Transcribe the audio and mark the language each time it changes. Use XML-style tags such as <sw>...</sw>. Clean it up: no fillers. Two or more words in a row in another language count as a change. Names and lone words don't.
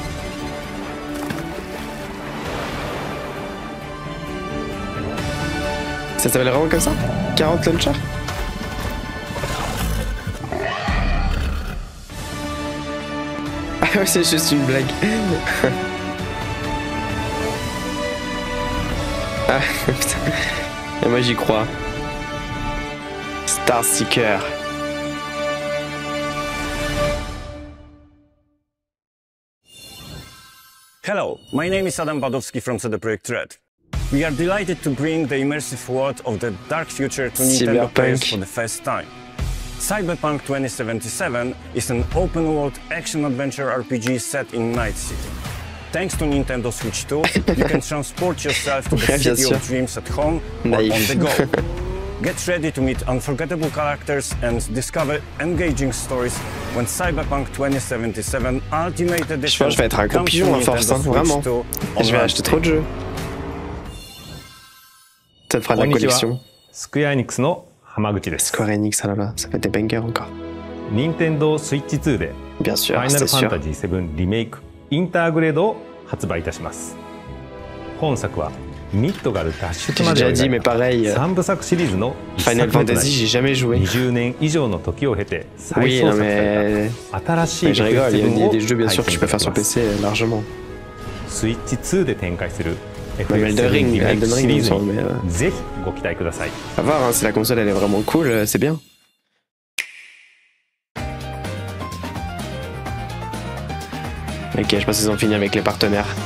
<fr>Ça s'appelle vraiment comme ça? 40 launcher? Ah ouais, c'est juste une blague. Ah putain. Et moi j'y crois. Star Seeker.</fr> <en>Hello, my name is Adam Badowski from CD Projekt Red. We are delighted to bring the immersive world of the dark future to Nintendo players for the first time. Cyberpunk 2077 is an open-world action-adventure RPG set in Night City. Thanks to Nintendo Switch 2, you can transport yourself to the city of dreams at home or on the go. Get ready to meet unforgettable characters and discover engaging stories when Cyberpunk 2077 Ultimate Edition.</en> <fr>Je pense que je vais être un gros pigeon à force, hein, vraiment. Je vais acheter trop de jeux. Ça te fera de la collection.</fr> <ja>Square Enix の浜口です。</ja> <fr>Square Enix, ah là là, ça fait des bangers encore.</fr> <ja>Nintendo Switch 2で</ja> <fr>Bien sûr,</fr> <ja>Final Fantasy 7 リメイクインターグレードを発売いたします。本作はミッドガル脱出までを描いた3部作シリーズの一作目となり、20年以上の時を経て再創作された新しい</ja> <fr>Je rigole, il y a des jeux bien sûr que je peux faire sur PC largement.</fr> <ja>Switch 2で展開する Elden Ring, ぜひご期待ください。</ja> <fr>À voir, hein, si la console elle est vraiment cool, c'est bien. Ok, je pense qu'ils ont fini avec les partenaires.</fr>